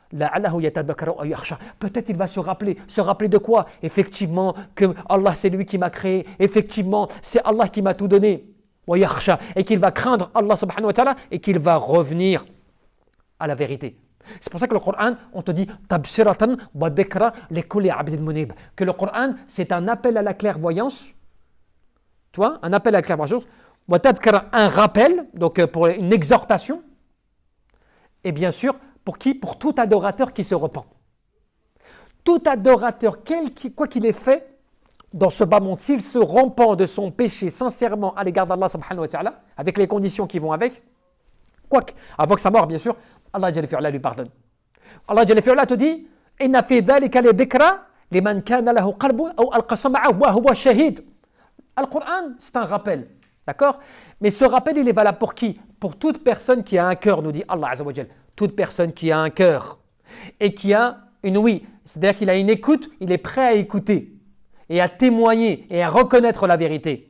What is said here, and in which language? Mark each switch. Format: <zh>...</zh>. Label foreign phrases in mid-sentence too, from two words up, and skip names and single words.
<fr>Peut-être il va se rappeler de quoi? Effectivement, que Allah c'est lui qui m'a créé, effectivement, c'est Allah qui m'a tout donné. Et qu'il va craindre Allah</fr> <ar>سبحانه وتعالى</ar> <fr>et qu'il va revenir à la vérité. C'est pour ça que le Coran, on te dit</fr> <ar>تبصرة وذكرى لكل عبد منيب,</ar> <fr>que le Coran, c'est un appel à la clairvoyance. Tu vois, un appel à la clairvoyance,</fr> <ar>وتذكرة,</ar> <fr>un rappel, donc pour une exhortation. Et bien sûr, pour qui? Pour tout adorateur qui se repent. Tout adorateur, quoi qu'il ait fait dans ce bas monde, s'il se repent de son péché sincèrement à l'égard d'Allah</fr> <ar>سبحانه وتعالى,</ar> <fr>avec les conditions qui vont avec, quoique, avant que sa mort, bien sûr,</fr> <ar>الله جل في علاه</ar> <fr>lui pardonne.</fr> <ar>الله جل في علاه</ar> <fr>te dit</fr> <ar>إن في ذلك لذكرى لمن كان له قلب أو ألقى السمع وهو شهيد.</ar> <fr>Le Coran, c'est un rappel, d'accord? Mais ce rappel, il est valable pour qui? Pour toute personne qui a un cœur, nous dit</fr> <ar>الله عز وجل.</ar> <fr>Toute personne qui a un cœur et qui a une ouïe, c'est-à-dire qu'il a une écoute, il est prêt à écouter et à témoigner et à reconnaître la vérité.</fr>